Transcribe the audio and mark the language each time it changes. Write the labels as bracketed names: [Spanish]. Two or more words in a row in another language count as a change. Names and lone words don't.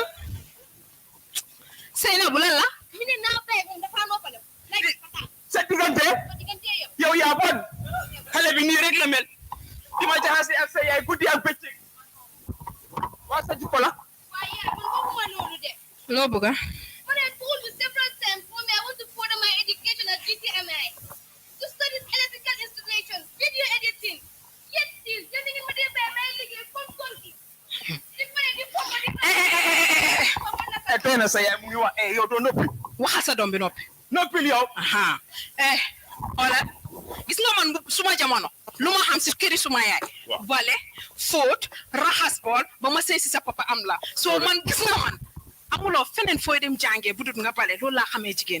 [Wolof] Seynabou lan la sa diggante yow yaa bon xale bi nii rek la mel di ma jaxase ak sa yaay guddi ak bëccëg waa sa jikko la loo bëgg [English] to study electrical installation, video editing. Yet still, getting in my [Wolof] tena sa yaay mu ngi wax yow doo noppi waxal sa doom bi noppi noppil yow xoolal gis nga man suma jamono lu ma xam si këri suma yaay bale fóot raxas bool ba ma sëy si sa papa am la soo man gis nga man amuloo feneen fooy dem jàngee budut nga bale loolu laa xamee jigéen